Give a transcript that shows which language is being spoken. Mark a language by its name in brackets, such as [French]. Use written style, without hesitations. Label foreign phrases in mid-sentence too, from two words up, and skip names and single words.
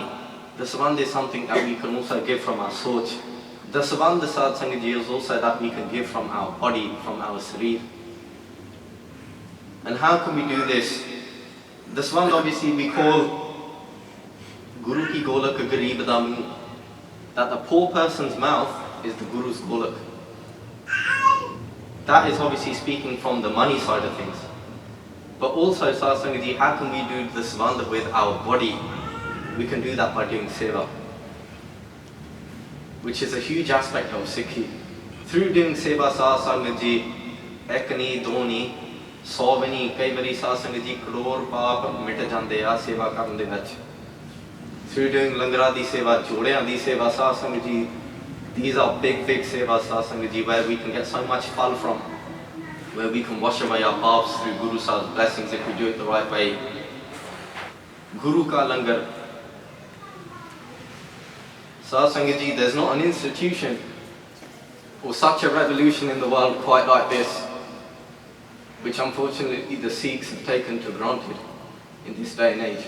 [English] Dasvand is something that we can also give from our soch. Dasvand, Satsangaji, is also that we can give from our body, from our sarir. And how can we do this? Dasvand obviously we call [Punjabi] ਗੁਰੂ ਕੀ ਗੋਲਕ ਗਰੀਬ ਦਾ ਮੂੰਹ. [English] That the poor person's mouth is the Guru's golak. That is obviously speaking from the money side of things. But also, Satsangaji, how can we do Dasvand with our body? We can do that by doing seva, which is a huge aspect of Sikhi. Through doing seva, [Punjabi] ਸਤਸੰਗ ਜੀ, ਇਕਾਣੀ, ਦੂਣੀ, ਸੌਣੀ, ਕਈ ਵਾਰੀ ਸਤਸੰਗ ਜੀ, ਕਰੋੜ ਪਾਪ ਮਿਟ ਜਾਂਦੇ ਆ ਸੇਵਾ ਕਰਨ ਦੇ ਵਿੱਚ. [English] Through doing [Punjabi] ਲੰਗਰਾਂ ਦੀ ਸੇਵਾ, ਜੋੜਿਆਂ ਦੀ ਸੇਵਾ, ਸਤਸੰਗ ਜੀ, [English] these are big sevas, Satsangaji, where we can get so much fal from, where we can wash away our paps through Guru Sahib's blessings if we do it the right way. [Punjabi] ਗੁਰੂ ਕਾ ਲੰਗਰ. [English] Satsangaji, there's not an institution or such a revolution in the world quite like this, which unfortunately the Sikhs have taken for granted in this day and age.